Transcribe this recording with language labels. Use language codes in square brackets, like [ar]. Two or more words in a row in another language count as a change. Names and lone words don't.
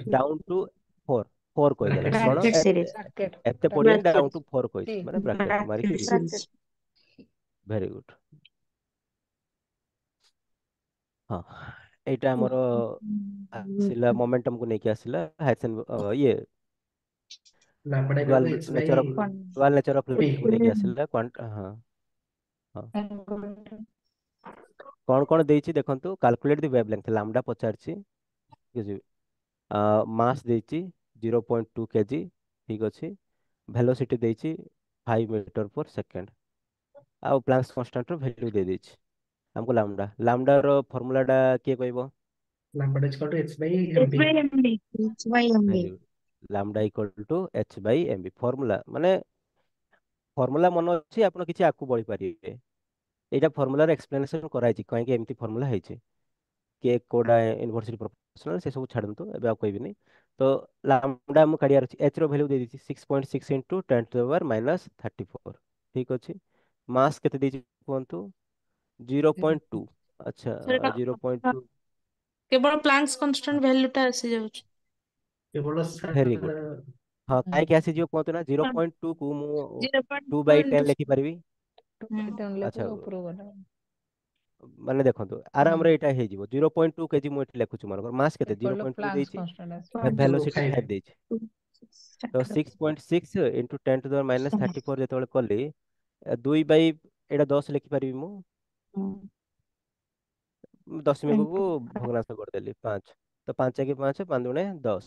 [en] down to 4 4 [or] କହିଦେଲା bracket କଣ ବ୍ରାକେଟ series ସିରିଜ ଏତେ bracket ଏତେ ପଡିବନି bracket ଡାଉନ୍ ବ୍ରାକେଟ ଟୁ 4 କହିଛି T ମାନେ ବ୍ରାକେଟ ମାରିକି T ଟି ବ୍ରାକେଟ [en] very good [or] ହଁ ଏଇଟା ଆମର ଆସିଲା ମୋମେଣ୍ଟମକୁ ନେଇକି ଆସିଲା ଇଏ [en] lambda equal to [or] ଡୁଆଲ h by [en] nature of dual nature of [or] p ଫ୍ଲୁଇଡକୁ ନେଇକି ଆସିଲା ହଁ ହଁ କଣ କଣ ଦେଇଛି ଦେଖନ୍ତୁ [en] calculate the wavelength lambda [or] ପଚାରିଛି ଠିକ ଅଛି ମାସ୍ ଦେଇଛି 0.2 କେଜି ଠିକ ଅଛି ଭେଲୋସିଟି ଦେଇଛି 5 [en] meter per second [or] ଆଉ [en] Planck's constant value [or] ଦେଇ ଦେଇଛି ଆମକୁ ଲାମ୍ଡାର ଫର୍ମୁଲାଟା କିଏ କହିବ [en] lambda is equal to h by [or] H mb [en] by MB H by MB very good lambda equal to h by m b [or] ଫର୍ମୁଲା ମାନେ ଫର୍ମୁଲା ମନେ ଅଛି ଆପଣ କିଛି ଆଗକୁ ବଢି ପାରିବେ ଏଇଟା ଫର୍ମୁଲାର ଏକ୍ସପ୍ଲେନେସନ କରାଯାଇଛି କାହିଁକି ଏମିତି ଫର୍ମୁଲା ହେଇଛି କିଏ କୋଉଟା [en] university professional [or] ସେ ସବୁ ଛାଡନ୍ତୁ ଏବେ ଆଉ କହିବିନି ତ ଲାମ୍ଡା ମୁଁ କାଢିବାର ଅଛି ଏଚ୍ ର ଭ୍ୟାଲୁ ଦେଇଦେଇଛି [en] 6.6 into 10 to the power minus 34 [or] ଠିକ ଅଛି ମାସ୍ କେତେ ଦେଇଛି କୁହନ୍ତୁ 0.2 ଆଚ୍ଛା ସେଟା 0.2 କେବଳ [en] Planck's constant value [or] ଟା ଆସିଯାଉଛି କେବଳ [en] very good [or] sir ହଁ କାହିଁକି ଆସିଯିବ କୁହନ୍ତୁ ନା 0.2 କୁ ମୁଁ 2 0.2 by 10 into ଲେଖିପାରିବି ଲେଖୁ ଆଚ୍ଛା ଉପରକୁ ଗଲା ମାନେ ଦେଖନ୍ତୁ ଆରାମରେ ଏଇଟା ହେଇଯିବ 0.2 କେଜି ମୁଁ ଏଠି ଲେଖୁଛି ମନେକର ମାସ୍ କେତେ [en] equal to [or] 0.2 Planck's ଦେଇଛି constant ଆସିବ ଭେଲୋସିଟି 0.05 5 ଦେଇଛି ତ [en] 6.6 into 10 to the minus 34 [or] ଯେତେବେଳେ କଲି 2 ବାଇ ଏଇଟା 10 ଲେଖିପାରିବି ମୁଁ ଦଶମିକକୁ ଭଗ୍ନାଂଶ କରିଦେଲି 5 ତ 5 ଏକେ 5 5 ଦୁଣେ 10